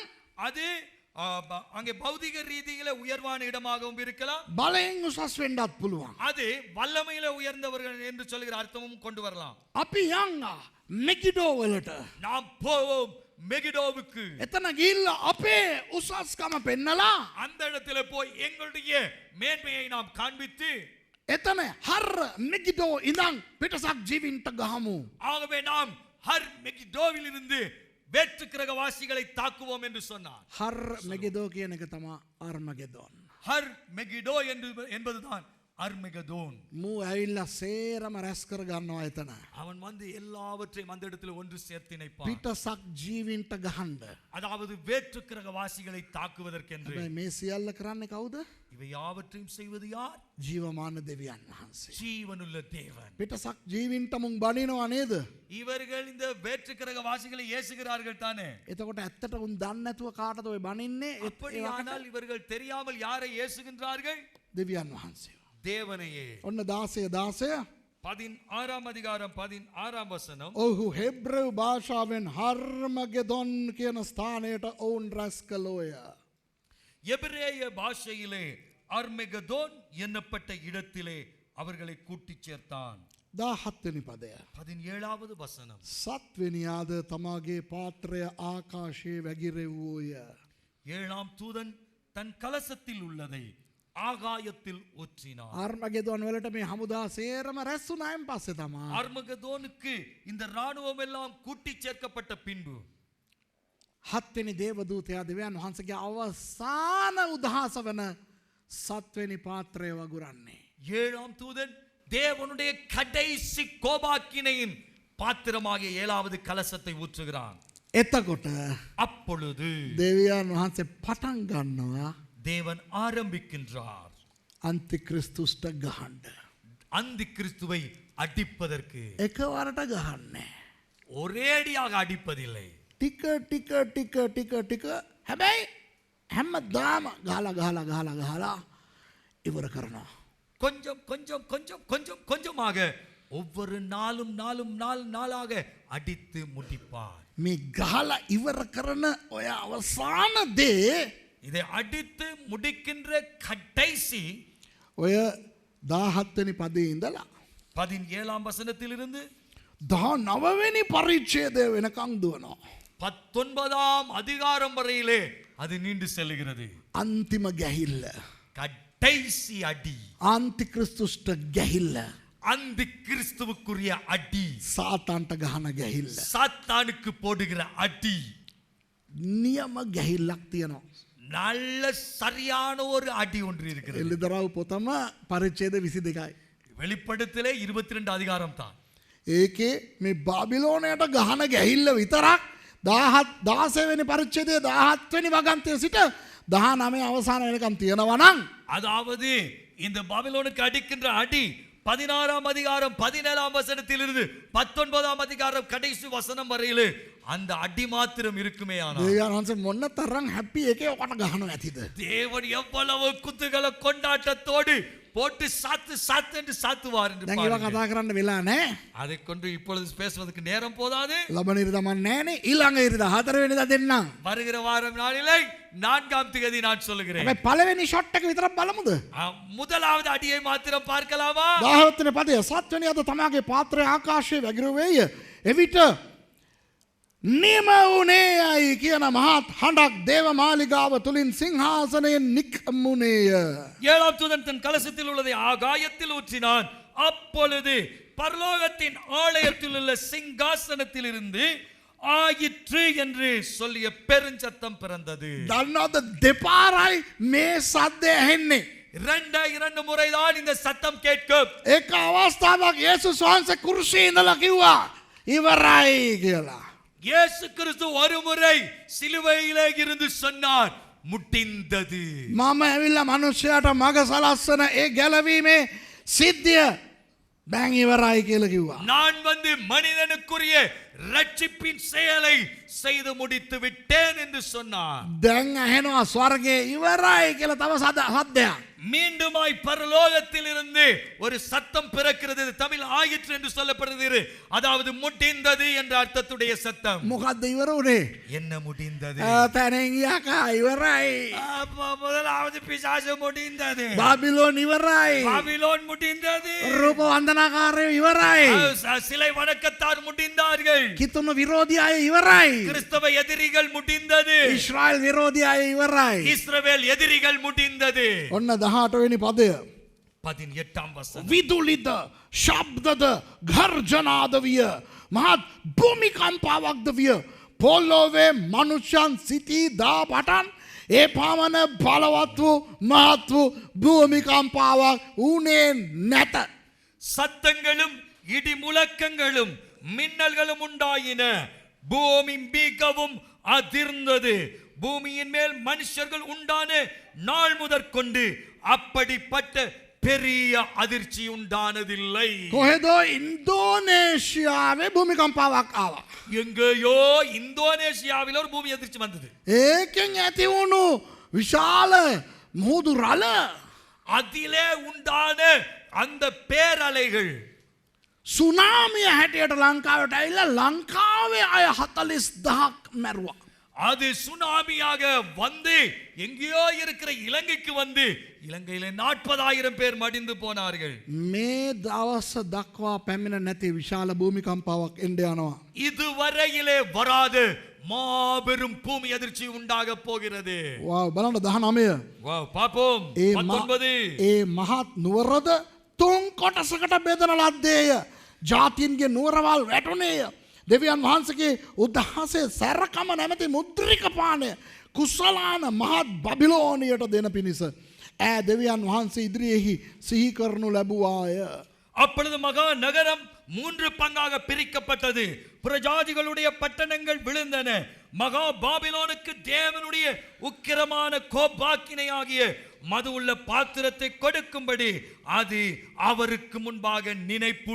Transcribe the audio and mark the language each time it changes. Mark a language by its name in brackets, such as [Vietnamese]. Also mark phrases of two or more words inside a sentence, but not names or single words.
[Tamil] அது அங்கே பௌதிக ரீதியில உயர்வான இடமாகவும் இருக்கலாம். [Sinhala] බලයෙන් උසස් වෙන්නත් පුළුවන්. [Tamil] அது வல்லமையில உயர்ந்தவர்கள் என்று சொல்கிற அர்த்தமும் கொண்டு வரலாம். [Sinhala] අපි යන් මෙගිඩෝ වලට. [Tamil] நாம் போவோம் மெகிடோவுக்கு. [Sinhala] එතන ගිහිල්ලා අපේ උසස්කම පෙන්නලා [Tamil] அந்த இடத்துல போய் எங்களுடைய மேன்மையை நாம் காண்பித்து [Sinhala] එතන හර් මෙගිඩෝ ඉඳන් පිටසක් ජීවින්ට ගහමු. [Tamil] ஆகவே நாம் ஹர் மெகிடோவில் இருந்து வேற்றுக்கிரகவாசிகளை தாக்குவோம் என்று சொன்னார். [Sinhala] හර් මෙගිඩෝ කියන එක තමයි අර්මගෙදොන්. [Tamil] ஹர் மெகிடோ என்பதுதான் அர்மெகதோன். [Sinhala] මූ ඇවිල්ලා සේරම රැස් කර ගන්නවා එතන. [Tamil] அவன் வந்து எல்லாவற்றையும் அந்த இடத்துல ஒன்று சேர்த்து இணைப்பான். [Sinhala] පිටසක් ජීවින්ට ගහන්න. [Tamil] அதாவது வேற்றுக்கிரகவாசிகளை தாக்குவதற்கென்று. [Sinhala] හැබැයි මේ සියල්ල කරන්නේ කවුද? [Tamil] இவை யாவற்றையும் செய்வது யார்? [Sinhala] ජීවමාන දෙවියන් වහන්සේ. [Tamil] ஜீவனுள்ள தேவன். [Sinhala] පිටසක් ජීවින්ට මුන් බනිනවා නේද? [Tamil] இவர்கள் இந்த வேற்றுக்கிரகவாசிகளை ஏசுகிறார்கள் தானே. [Sinhala] එතකොට ඇත්තට උන් දන්නේ නැතුව කාටද ඔය බනින්නේ? [Tamil] அப்படியானால் இவர்கள் தெரியாமல் யாரை ஏசுகின்றார்கள்? [Sinhala] දෙවියන් වහන්සේ. [Tamil] தேவனையே. [Sinhala] ඔන්න 16 [Tamil] 16ஆம் அதிகாரம் 16ஆம் வசனம். [Sinhala] ඔහු හෙබ්‍රේව භාෂාවෙන් හර්මගෙදොන් කියන ස්ථානයට ඔවුන් රැස් කළෝය. [Tamil] எபிரேய பாஷையிலே அர்மெகதோன் என்னப்பட்ட இடத்திலே அவர்களை கூட்டிச் சேர்த்தான். [Sinhala] 17 වෙනි පදය. [Tamil] 17வது வசனம். [Sinhala] 7 වෙනියාද තමාගේ පාත්‍රය ආකාශයේ වැగిරෙව්වෝය. [Tamil] 7ஆம் தூதன் தன் கலசத்தில் உள்ளதை ஆகாயத்தில் ஊற்றினார். [Sinhala] අර්මගෙදොන් වලට මේ හමුදා සේරම රැස් වුණායින් පස්සේ තමයි [Tamil] அர்மகதோனுக்கு இந்த ராணுவம் எல்லாம் கூட்டிச் சேர்க்கப்பட்ட பின்பு [Sinhala] 7 වෙනි දේවදූතයා දෙවියන් වහන්සේගේ අවසාන උදහස වන 7 වෙනි පාත්‍රය වගුරන්නේ. [Tamil] 7ஆம் தூதன் தேவனுடைய கடைசி கோபாக்கினையின் பாத்திரமாகிய 7வது கலசத்தை ஊற்றுகிறான். [Sinhala] එතකොට [Tamil] அப்பொழுது [Sinhala] දෙවියන් වහන්සේ පටන් ගන්නවා [Tamil] தேவன் ஆரம்பிக்கின்றார் [Sinhala] අන්තික්‍රිස්තුස්ට ගහන්න. [Tamil] அந்தி கிறிஸ்துவை அடிப்பதற்கு. [Sinhala] එකවරට ගහන්නේ. [Tamil] ஒரேடியாக அடிப்பதில்லை. [Sinhala] ටික ටික ටික ටික ටික හැබැයි හැමදාම ගහලා ඉවර කරනවා. [Tamil] கொஞ்சம் கொஞ்சம் கொஞ்சம் கொஞ்சம் கொஞ்சமாக ஒவ்வொரு நாளாக அடித்து முடிப்பார். [Sinhala] මේ ගහලා ඉවර කරන ඔය අවසාන දේ [Tamil] இதை அடித்து முடிக்கின்ற கடைசி [Sinhala] ඔය 17 වෙනි පදේ ඉඳලා [Tamil] 17ஆம் வசனத்திலிருந்து [Sinhala] 19 වෙනි පරිච්ඡේදය වෙනකන් දුවනවා. [Tamil] 19ஆம் அதிகாரம் வரையிலே அது நீண்டு செல்கிறது. [Sinhala] අන්තිම ගැහිල්ල. [Tamil] கடைசி அடி. [Sinhala] ආන්තික්‍රිස්තුස්ට ගැහිල්ල. [Tamil] அந்த கிறிஸ்துவுக்குரிய அடி. [Sinhala] සාතාන්ට ගහන ගැහිල්ල. [Tamil] சாத்தானுக்கு போடுகிற அடி. [Sinhala] නියම ගැහිල්ලක් තියෙනවා. [Tamil] நல்ல சரியான ஒரு அடி ஒன்று இருக்கிறது. [Sinhala] එළිදරව් පොතම පරිච්ඡේද 22යි. [Tamil] வெளிப்படுத்தலே 22 அதிகாரம் தான். [Sinhala] ඒකේ මේ බාබිලෝනයට ගහන ගැහිල්ල විතරක් 16 වෙනි පරිච්ඡේදයේ 17 වෙනි වගන්තයේ සිට 19 අවසාන වෙනකම් තියෙනවා නම් [Tamil] அதாவது இந்த பாபிலோனுக்கு அடிக்கின்ற அடி 16ஆம் அதிகாரம் 17ஆம் வசனத்திலிருந்து 19ஆம் அதிகாரம் கடைசி வசனம் வரையிலே அந்த அடி மாத்திரம் இருக்குமே. ஆனால் [Sinhala] දේවයන්ස මොන්න තරම් හැපි එකේ ඔකට ගහනවා ඇතිද? [Tamil] தேவன் எவ்வளவு குத்துகள கொண்டாட்டத்தோடு போட்டு சாத்து சாத்து என்று சாத்துவார் என்று [Sinhala] දැන් ඒවා [Tamil] பாருங்கள். [Sinhala] කතා කරන්න වෙලා නැහැ. [Tamil] அதை கொண்டு இப்பொழுது பேசுவதற்கு நேரம் போதாது. [Sinhala] ලබන ඉරිදා මන් නැහනේ. ඊළඟ ඉරිදා 4 වෙනිදා දෙන්නම්. [Tamil] வருகிற வாரம் நாளிலே 4ஆம் தேதி நான் சொல்லுகிறேன். [Sinhala] හැබැයි පළවෙනි ෂොට් එක විතරක් බලමුද? [Tamil] முதலாவது அடியை மாத்திரம் பார்க்கலாமா? [Sinhala] 17 වෙනි පදය සත්වෙනි අද තමගේ පාත්‍රය ආකාශයේ වැగిරුවේය. එවිට නියම වුණේයයි කියන මහත් හඬක් දේව මාලිගාව තුලින් සිංහාසනයෙන් නික්මුණේය. [Tamil] 7ஆம் தூதன் தன் கலசத்தில் உள்ளதை ஆகாயத்தில் ஊற்றினான். அப்பொழுது பரலோகத்தின் ஆலயத்தில் உள்ள சிங்காசனத்தில் இருந்து ஆயிற்று என்று சொல்லிய பெருஞ்சத்தம் பிறந்தது. [Sinhala] දන්නවද දෙපාරයි මේ සද්දය ඇහෙන්නේ. [Tamil] இரண்டு முறைதான் இந்த சத்தம் கேட்கும். [Sinhala] ඒක අවස්ථාවක් යේසුස් වහන්සේ කුරුසියේ ඉඳලා කිව්වා ඉවරයි කියලා. [Tamil] இயேசு கிறிஸ்து ஒரு முறை சிலுவையிலே இருந்து சொன்னார் முட்டிந்தது. [Sinhala] මම ඇවිල්ලා මිනිස්සයාට මග සලස්සන ඒ ගැලවීමේ සිද්ධිය දැන් ඉවරයි කියලා කිව්වා. [Tamil] நான் வந்து மனிதனுக்குரிய ரட்சிப்பின் செயலை செய்து முடித்து விட்டேன் என்று சொன்னார். [Sinhala] දැන් ඇහෙනවා ස්වර්ගයේ ඉවරයි කියලා තව සද්දයක්. [Tamil] மீண்டுமாய் பரலோகத்தில் இருந்து ஒரு சத்தம் பிறக்கிறது. தமிழ் ஆயிற்று என்று சொல்லப்படுகிறது. அதாவது முடிந்தது என்ற அர்த்தத்துடைய சத்தம். [Sinhala] මොකද්ද ඉවර උනේ? [Tamil] என்ன முடிந்தது? [Sinhala] තැනින් යකා ඉවරයි. [Tamil] முதலாவது பிசாசு முடிந்தது. [Sinhala] බාබිලෝන් ඉවරයි. [Tamil] பாபிலோன் முடிந்தது. [Sinhala] රූප වන්දනාකාරයෝ ඉවරයි. [Tamil] சிலை வணக்கத்தார் முடிந்தார்கள். [Sinhala] කිතුණු විරෝධී අය ඉවරයි. [Tamil] கிறிஸ்தவ எதிரிகள் முடிந்தது. [Sinhala] ඊශ්‍රායල් විරෝධී අය ඉවරයි. [Tamil] இஸ்ரவேல் எதிரிகள் முடிந்தது. [Sinhala] ඔන්න 18 වෙනි පදය. [Tamil] 18ஆம் வசனம். [Sinhala] විදුලිද ශබ්දද ගර්ජනාද විය. මහත් භූමිකම්පාවක්ද විය. පොළොවේ මනුෂ්‍යයන් සිටී දා පටන් ඒ පමණ බලවත් වූ මහත් වූ භූමිකම්පාවක් වුණේ නැත. [Tamil] சத்தங்களும் இடி முழக்கங்களும் மின்னல்களும் உண்டாயின. பூமி மிகவும் அதிர்ந்தது. பூமியின் மேல் மனுஷர்கள் உண்டான நாள் முதற்கொண்டு அப்படிப்பட்ட பெரிய அதிர்ச்சி உண்டானதில்லை. [Sinhala] කොහෙදෝ ඉන්දෝනේෂියාවේ භූමිකම්පාවක් ආවා. [Tamil] எங்கேயோ இந்தோனேசியாவில் ஒரு பூமி அதிர்ச்சி வந்தது. [Sinhala] ඒකෙන් ඇති වුණු විශාල මුහුදු රළ [Tamil] அதிலே உண்டான அந்த பேரலைகள் [Sinhala] සුනාමිය හැටියට ලංකාවට ඇවිල්ලා ලංකාවේ අය 40,000ක් මැරුවා. [Tamil] அது சுனாமியாக வந்து எங்கேயோ இருக்கிற இலங்கைக்கு வந்து இலங்கையில 40,000 பேர் மடிந்து போனார்கள். [Sinhala] මේ දවස් දක්වා පැමිණ නැති විශාල භූමිකම්පාවක් එන්න යනවා. [Tamil] இதுவரையிலே வராது மாபெரும் பூமி அதிர்ச்சி உண்டாக போகிறது. [Sinhala] වාව් බලන්න 19. [Tamil] பாப்போம். 19. [Sinhala] ඒ මහත් නුවරද තුන් කොටසකට බෙදන ලද්දේය. ජාතීන්ගේ නුවරවල් වැටුණේය. දෙවියන් වහන්සේගේ උදහසේ සැරකම නැමැති මුද්‍රික පානය කුසලාන මහත් බබිලෝනියට දෙන පිණිස ඈ දෙවියන් වහන්සේ ඉදිරියේහි සිහි කරනු ලැබුවාය. [Tamil] அப்பொழுது மகா நகரம் 3 பங்காக பிரிக்கப்பட்டது. புறஜாதிகளுடைய பட்டணங்கள் விழுந்தன. மகா பாபிலோனுக்கு தேவனுடைய உக்கிரமான கோபாக்கினையாகிய மது உள்ள பாத்திரத்தை கொடுக்கும்படி அது அவருக்கு முன்பாக நினைப்பூட்டப்பட்டது.